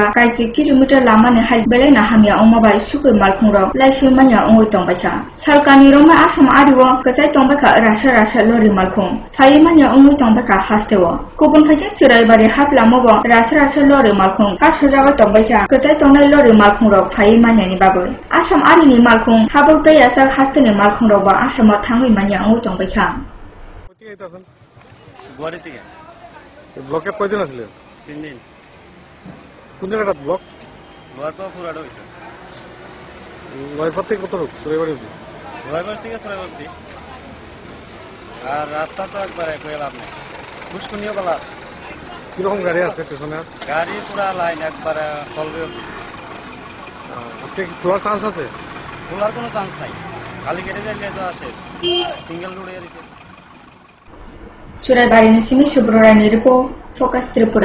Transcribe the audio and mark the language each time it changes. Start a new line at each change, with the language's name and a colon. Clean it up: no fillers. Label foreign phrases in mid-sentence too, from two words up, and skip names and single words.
Bodo: काइसे किलोमिटार लामानि हाइल बेलेना हामिया उमाबाय सुकै मालखुंरो लाइसै मान्या उंगै तंबायखा सालकानि रोमा आसाम आरिव गोजाय तंबायखा रासा लरि मालखुं फाइ मान्या उंगै तंबायखा हास्तेव गुबुन फाइथिं चुराइबारि हाब लामाबो रासा लरि मालखुं कासजाबाय तंबायखा गोजाय तंनाय लरि मालखुंरो फाइ मान्यानि बागै आसाम आरिनि मालखुं हाबौतै आसा हास्तेनि मालखुंरोबो आसामाव थाङै मान्या उंगै तंबायखा
Bangla: গুয়াহাটি থেকে। ব্লকে কয়দিন আসলে? 3 দিন। কোন জায়গাটা ব্লক? গোয়াটো পুরাটা হইছে। ওয়াইফার থেকে কত লোক চুরাইবাড়ি? ওয়াইফার থেকে চুরাইবাড়ি। আর রাস্তা তো একবারে কই লাভ নাই, পুষ্কনিও বলা আছে। কিরকম গাড়ি আছে স্টেশনে? গাড়ি পুরা লাইন একবারে চলবে। আজকে কি খোলার চান্স আছে? খোলার কোনো চান্স নাই, খালি কেটে যাইলে তো আছে, সিঙ্গেল রোড এরিছে।
Bodo: चुराइबारिनि सिमी सुब्ररायनि रिपोर्ट, फोकास त्रिपुरा।